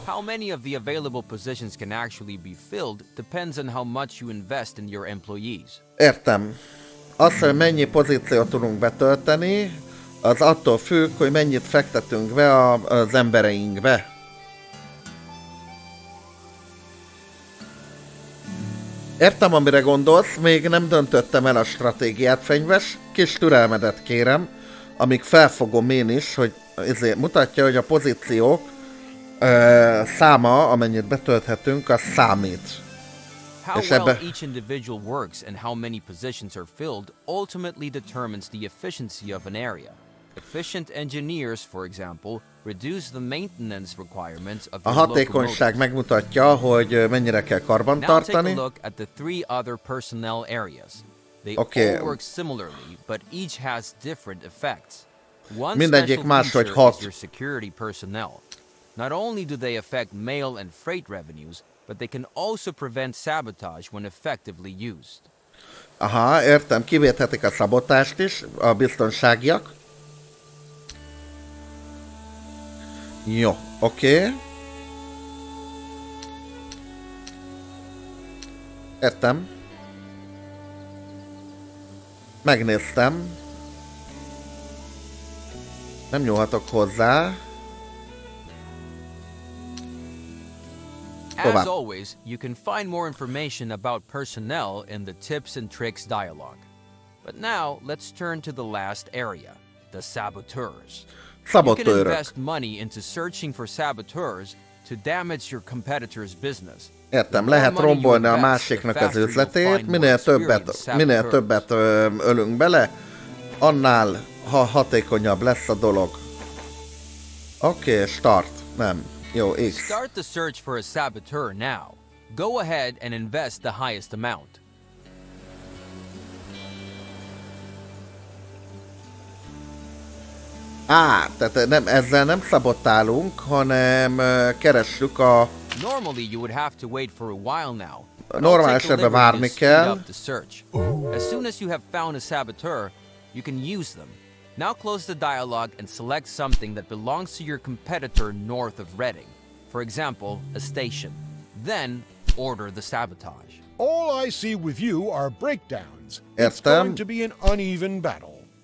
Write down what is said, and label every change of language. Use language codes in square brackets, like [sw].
[en] How many of the available positions can actually be filled depends on how much you invest in your employees. [hu] Értem. Az, hogy mennyi pozíciót tudunk betölteni, az attól függ, hogy mennyit fektetünk be az embereinkbe. Értem, amire gondolsz, még nem döntöttem el a stratégiát, fenyves. Kis türelmedet kérem, amíg felfogom én is, hogy ezért mutatja, hogy a pozíciók száma, amennyit betölthetünk, az számít. [en] How well each individual works and how many positions are filled ultimately determines the efficiency of an area. Efficient engineers, for example, reduce the maintenance requirements of a your [hu] hatékonyság megmutatja, hogy mennyire kell karbantartani. [en] Now take a look at the 3 other personnel areas. They all work similarly, but each has different effects. One special feature is your security personnel. Not only do they affect mail and freight revenues, but they can also prevent sabotage when effectively used. [hu] Aha, értem, kivéthetik a szabotást is, a biztonságiak. Jó, oké. Értem. Megnéztem. Nem nyúlhatok hozzá. [en] As always, you can find more information about personnel in the tips and tricks dialogue. But now, let's turn to the last area, the saboteurs. You can invest money into searching for saboteurs to damage your competitor's business. [hu] Értem, lehet rombolni a másiknak az üzletét, minél többet ölünk bele, annál hatékonyabb lesz a dolog. Oké, start. Nem. Jó, X. [en] Start the search for a saboteur now. Go ahead and invest the highest amount. [hu] Tehát nem, ezzel nem szabotálunk, hanem keressük a... [en] Normally you would have to wait for a while now. [hu] Normál esetben várni kell. [en] As soon as you have found a saboteur, you can use them. Now close the dialogue and select something that belongs to your competitor north of Reading. For example, a station. Then, order the sabotage. All I see with you are breakdowns. It's going to be an uneven battle.